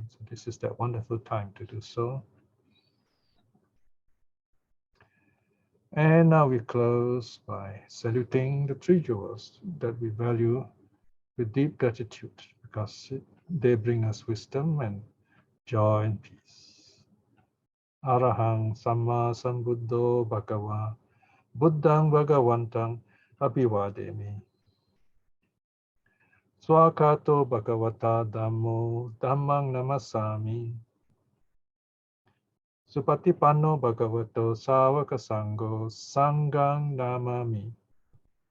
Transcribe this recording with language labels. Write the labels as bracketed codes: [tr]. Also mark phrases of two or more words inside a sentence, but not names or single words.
[en] So this is that wonderful time to do so. And now we close by saluting the 3 jewels that we value with deep gratitude, because they bring us wisdom and joy and peace. [pi] Arahang Samma Sambuddho Bhagava Buddhang Bhagavantang Abhivademi. Swakato Bhagavata Dhammo Dhammang Namasami. Supatipanno Bhagavato Savaka Sangho Sanghang Namami.